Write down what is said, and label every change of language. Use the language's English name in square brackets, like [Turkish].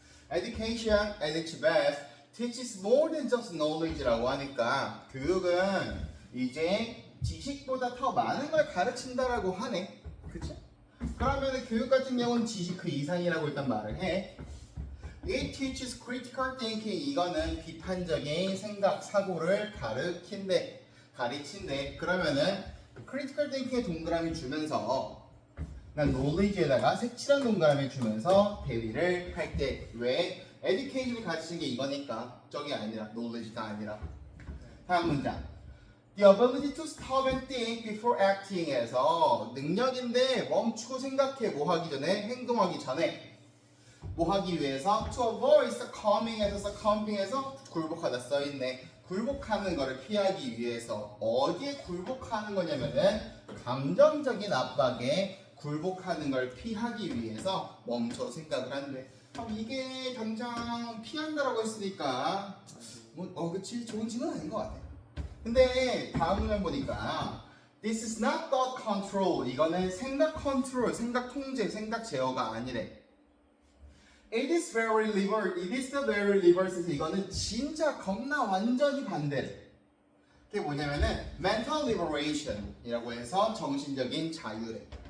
[English] Education at its best teaches more than just knowledge [Korean] 라고 하니까 교육은 이제 지식보다 더 많은 걸 가르친다라고 하네. 그치? 그러면 교육 같은 경우는 지식 그 이상이라고 일단 말을 해. [English] It teaches critical thinking. [Korean] 이거는 비판적인 생각, 사고를 가르친대. 그러면은 critical thinking에 동그라미 주면서 난 knowledge에다가 색칠한 동그라미 주면서 대비를 할 때 왜? education을 가르치는 게 이거니까 저게 아니라 knowledge가 아니라. 다음 문장. [English] The ability to stop and think before acting [Korean] 에서 능력인데 멈추고 생각해 뭐 하기 전에 행동하기 전에 뭐 하기 위해서 [English] to avoid succumbing [Korean] 에서 굴복하다 써있네. 굴복하는 거를 피하기 위해서 어디에 굴복하는 거냐면은 감정적인 압박에 굴복하는 걸 피하기 위해서 멈춰 생각을 한대. 이게 당장 피한다라고 했으니까 그치 좋은 친구는 아닌 것 같아. 근데 다음 문장 보니까 [English] This is not thought control. [Korean] 이거는 생각 컨트롤, 생각 통제, 생각 제어가 아니래. [English] It is the very reverse. [Korean] 이거는 진짜 겁나 완전히 반대래. 그게 뭐냐면은 mental liberation 이라고 해서 정신적인 자유래.